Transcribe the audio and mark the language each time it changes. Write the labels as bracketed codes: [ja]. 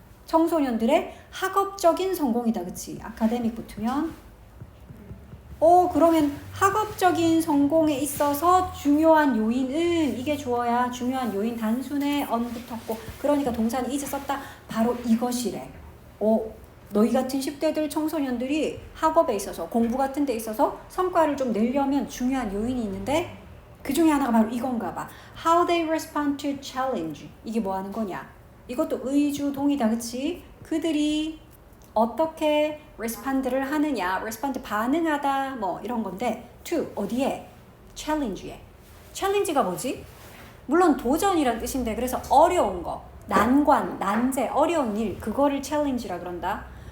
[ko] 청소년들의 학업적인 성공이다. 그치? academic 붙으면 그러면 학업적인 성공에 있어서 중요한 요인은 이게 주어야. 중요한 요인 단순에 on 붙었고 그러니까 동사는 is 썼다. 바로 이것이래. 너희 같은 10대들 청소년들이 학업에 있어서 공부 같은 데 있어서 성과를 좀 내려면 중요한 요인이 있는데 그 중에 하나가 바로 이건가 봐. [en] How they respond to challenge. [ko] 이게 뭐 하는 거냐? 이것도 의주 동이다. 그치? 그들이 어떻게 respond를 하느냐. respond 반응하다 뭐 이런 건데 to 어디에? challenge에. challenge가 뭐지? 물론 도전이란 뜻인데 그래서 어려운 거. 난관, 난제, 어려운 일 그거를 challenge라 그런다.